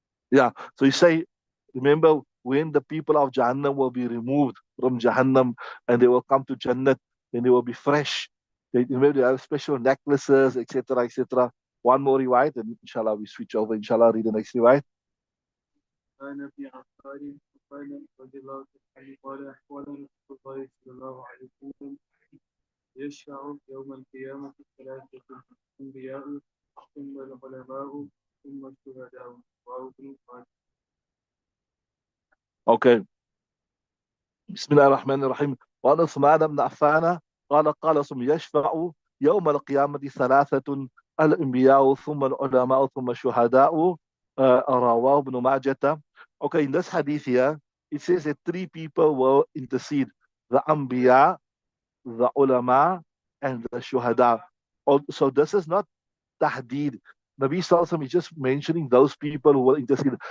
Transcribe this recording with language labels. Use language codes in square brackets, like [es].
[en] Yeah. So you say, remember when the people of Jahannam will be removed from Jahannam and they will come to Jannat, then they will be fresh. Remember they have special necklaces, etc., etc. One more riwayat, and inshallah we switch over. Inshallah, read the next riwayat. [ar] كان في عقار وقال رضي الله عنه قال قال رسول الله صلى الله عليه وسلم يشفع يوم القيامة ثلاثة الأنبياء ثم العلماء ثم الشهداء رواه ابن ماجه. Okay. بسم الله الرحمن الرحيم. وعن عثمان بن عفان قال يشفع يوم القيامة ثلاثة: الأنبياء ثم العلماء ثم الشهداء. رواه ابن ماجة. [en] Okay, in this hadith here, it says that three people will intercede: the Anbiya, the Ulama, and the Shuhada. So this is not tahdeed. Nabi Sallallahu is just mentioning those people who will intercede.